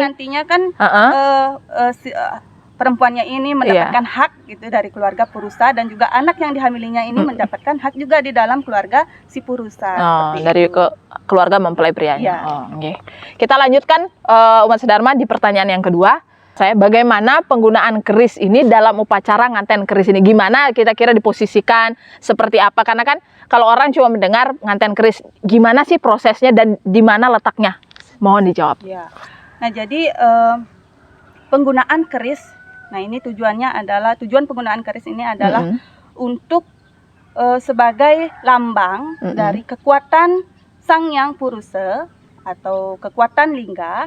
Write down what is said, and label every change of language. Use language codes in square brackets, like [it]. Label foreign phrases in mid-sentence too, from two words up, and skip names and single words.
[id] nantinya kan perempuannya ini mendapatkan hak gitu dari keluarga Purusa, dan juga anak yang dihamilinya ini mendapatkan hak juga di dalam keluarga si Purusa. Dari keluarga mempelai prianya. Okay. Kita lanjutkan Umat Sedarma di pertanyaan yang kedua. Bagaimana penggunaan keris ini dalam upacara nganten keris ini? Gimana kira-kira diposisikan? Seperti apa? Karena kan kalau orang cuma mendengar nganten keris, gimana sih prosesnya dan di mana letaknya? Mohon dijawab. Ya. Nah, jadi penggunaan keris, nah ini tujuan penggunaan keris ini adalah untuk sebagai lambang dari kekuatan Sang Yang Purusa atau kekuatan lingga.